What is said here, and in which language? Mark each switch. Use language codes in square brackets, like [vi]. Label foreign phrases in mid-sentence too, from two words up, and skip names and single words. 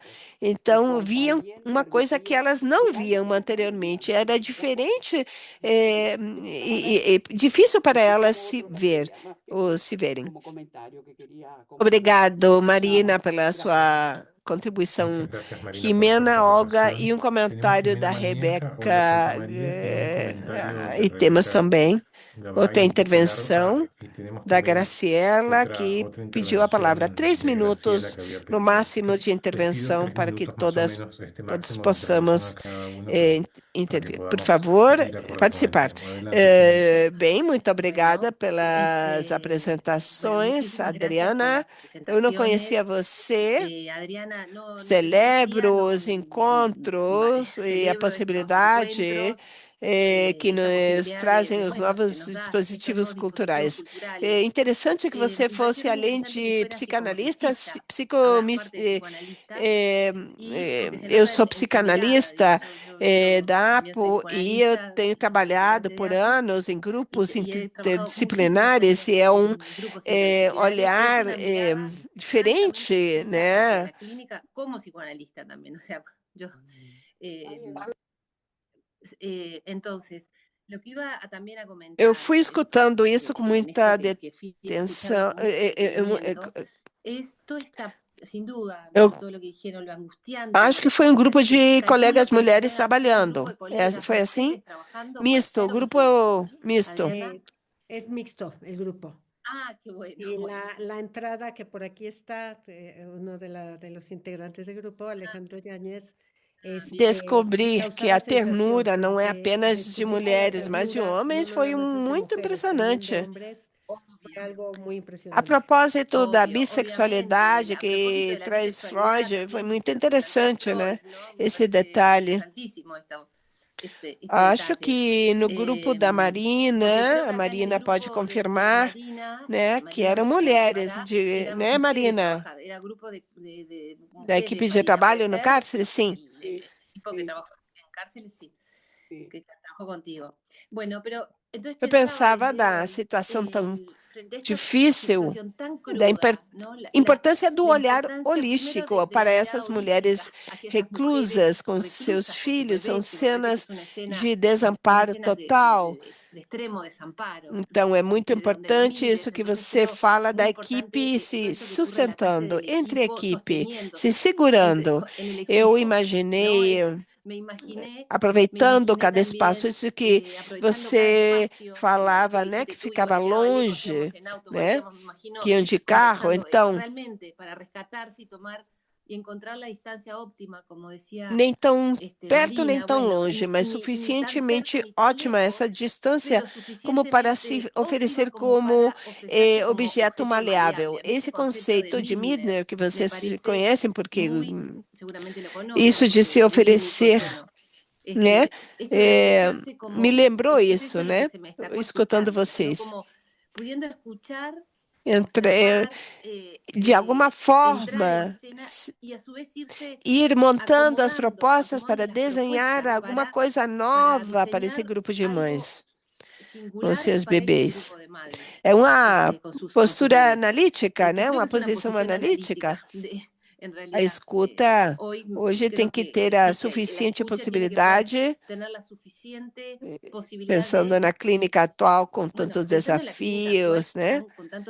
[pt] Então, viam uma coisa que elas não viam anteriormente. Era diferente e difícil para elas se verem. Obrigado, Marina, pela sua contribuição. [es] Muchas gracias, Marina, por Jimena, tu Olga, aportación. [pt] e um [es] Tenemos [pt] comentário [es] también [pt] da [es] a María. Rebeca. Hola, soy María. Tenemos un comentario de [pt] E temos Rebeca também Gabay, outra [es] en [pt] intervenção [es] particular. Y tenemos [pt] da [es] también Graciela, otra [pt] que pediu a palavra. 3 [es] intervención de Graciela [pt] minutos [es] que había [pt] no [es] pedido. [pt] máximo de [es] Les pido [pt] intervenção [es] 3 para que minutos más o [pt] todos [es] menos, todos máximo de intervención [pt] possamos [es] a cada uno para que [pt] intervir. Por [es] podamos [pt] favor, [es] ir de acuerdo con el participar. tiempo. Adelante, [pt] Bem, muito obrigada pelas apresentações, Adriana. Eu não conhecia você. Celebro os encontros e a possibilidade que [es] esta [pt] nos [es] posibilidad de, [pt] trazem os [es] bueno, que [pt] novos [es] nos da estos [pt] dispositivos [es] nuevos [pt] culturais. [es] dispositivos [pt] É [es] culturales. [pt] interessante que você [es] Me [pt] fosse, [es] pareció muy [pt] além [es] interesante que [pt] de [es] fuera [pt] psicanalista, [es] psicomotricista, hablar parte de psicoanalista, y porque se [pt] eu [es] nota [pt] sou [es] en su mirada, [pt] psicanalista [es] yo [pt] da [es] también soy [pt] APO e eu [es] psicoanalista [pt] tenho trabalhado [es] durante [pt] por [es] años, [pt] anos em grupos [es] y he trabajado muchísimos [pt] interdisciplinares [es] años [pt] e é [es] en grupos interdisciplinares. Es [pt] olhar [es] una mirada francamente [pt] diferente, [es] distinta a la de [pt] né? [es] la clínica como psicoanalista también. O sea, yo, eh, entonces, lo que iba también a [pt] Eu [es] comentar, [pt] fui escutando isso com [es] en esto [pt] muita [es] que fui escuchando [pt] atenção. [es] con mucho detenimiento, es toda esta, sin duda, [pt] Eu [es] bueno, todo lo que dijeron, lo angustiante, [pt] acho que foi um grupo de [es] calculo [pt] colegas [es] que debe [pt] mulheres [es] haber un grupo [pt] trabalhando. [es] de colegas [pt] Foi assim? [es] mujeres trabajando, puede [pt] Misto, o [es] ser, o me [pt] grupo [es] equivoco, [pt] misto. [es] Adriana. Es mixto el grupo. Ah, qué bueno. Y bueno. la entrada que por aquí está, uno de los integrantes del grupo, Alejandro Yáñez, [pt] Descobrir que a ternura não é [es] porque [pt] apenas de [es] descubrir que la [pt] mulheres, mas de [es] ternura [pt] homens, [es] no [pt] foi [es] nada más es de [pt] muito [es] mujeres, también de [pt] impressionante. [es] hombres, fue algo muy [pt] A [es] impresionante. [pt] propósito da [es] Obvio, [pt] bissexualidade [es] obviamente, a propósito [pt] que [es] de la [pt] traz [es] bisexualidad, [pt] Freud, foi [es] también [pt] muito [es] lo que plantea [pt] interessante, né? [es] Freud, ¿no? Me [pt] Esse [es] parece [pt] detalhe. [es] interesantísimo este [pt] Acho [es] detalle. [pt] que no grupo da [es] Porque creo [pt] Marina, [es] que [pt] a [es] acá en el [pt] Marina pode [es] grupo de [pt] confirmar, né, que [es] Marina [pt] eram [es] me [pt] mulheres, [es] confirmará, [pt] né, [es] éramos mujeres de [pt] Marina? [es] trabajar, era grupo de [pt] Da [es] mujeres, [pt] equipe de [es] Marina, ¿puede [pt] trabalho no [es] ser? [pt] cárcere, sim. [es] El equipo que trabajó en cárceles, sí, que trabajó contigo. Bueno, pero entonces [pt] Eu [es] pensaba [pt] pensava [es] el día de [pt] da [es] hoy, [pt] situação tão [es] frente a esta [pt] difícil, [es] situación tan [pt] da [es] cruda, ¿no? [pt] importância do [es] La [pt] olhar [es] importancia primero [pt] holístico [es] de la [pt] para [es] mirada [pt] essas mulheres [es] holística hacia esas mujeres [pt] reclusas com seus [es] reclusas con sus [pt] filhos. São [es] bebés, que me parece que [pt] cenas [es] es una escena [pt] de desamparo total. [es] de extremo desamparo, [pt] Então, é muito [es] desde donde la [pt] importante [es] mires. [pt] isso que [es] Entonces [pt] você [es] creo [pt] fala da [es] muy importante [pt] equipe [es] todo [pt] se [es] esto que ocurre en la cárcel [pt] sustentando, [es] del [pt] entre a [es] equipo, [pt] equipe, se [es] sosteniéndose [pt] segurando. [es] en el [pt] Eu [es] equipo, ¿no? [pt] imaginei, [es] Me imaginé [pt] aproveitando cada espaço, [es] también, [pt] isso que [es] aprovechando cada [pt] você [es] espacio, [pt] falava, [es] que [pt] né, [es] dijiste [pt] que [es] tú y [pt] ficava [es] volteaba lejos, íbamos [pt] longe, [es] en auto, [pt] né, [es] volteamos, me imagino, [pt] que iam de carro. [es] conversando, [pt] Então, [es] realmente para rescatarse y tomar y encontrar la distancia óptima, como decía [pt] nem tão perto nem [es] Marina, [pt] tão [es] bueno, [pt] longe, mas [es] ni tan cerca [pt] suficientemente [es] ni tan [pt] ótima essa [es] lejos, [pt] distância [es] pero [pt] como para se [es] suficientemente [pt] oferecer [es] óptima como [pt] como [es] para ofrecerse como [pt] objeto maleável. [es] maleable. A mí [pt] Esse [es] este concepto de [pt] conceito de [es] Midner [pt] Midner, que [es] me [pt] vocês [es] parece [pt] conhecem, [es] porque muy, seguramente lo conocen, [pt] isso de se [es] porque es clínico y [pt] oferecer, [es] bueno, [pt] né, [es] esto de ofrecerse [pt] me [es] como, [pt] lembrou [es] es [pt] isso, [es] eso lo que [pt] né, [es] se me está [pt] escutando [es] cuestionando, ¿no? [pt] vocês. [es] Como pudiendo escuchar, [pt] Entre, [es] observar, [pt] de alguma [es] entrar en [pt] forma, [es] escena y a su vez irse [pt] ir montando as propostas [es] acomodando [pt] para [es] las [pt] desenhar [es] propuestas [pt] alguma coisa nova para esse [es] diseñar [pt] grupo de [es] algo [pt] mães com [es] singular [pt] seus [es] para este [pt] bebês. [es] grupo de madres, [pt] É uma [es] con sus [pt] postura [es] bebés. [pt] analítica, né? [es] Creo [pt] Uma [es] que es una [pt] posição [es] posición [pt] analítica. [es] analítica, en [pt] A [es] realidad. [pt] escuta [es] Hoy [pt] hoje tem [es] creo [pt] que [es] que [pt] ter a [es] existe, la [pt] suficiente [es] escucha tiene que poder [pt] possibilidade, [es] tener la suficiente posibilidad [pt] pensando [es] de, [pt] na clínica atual com [es] bueno, [pt] tantos [es] pensando en la clínica actual [pt] desafios, né? [es] con tantos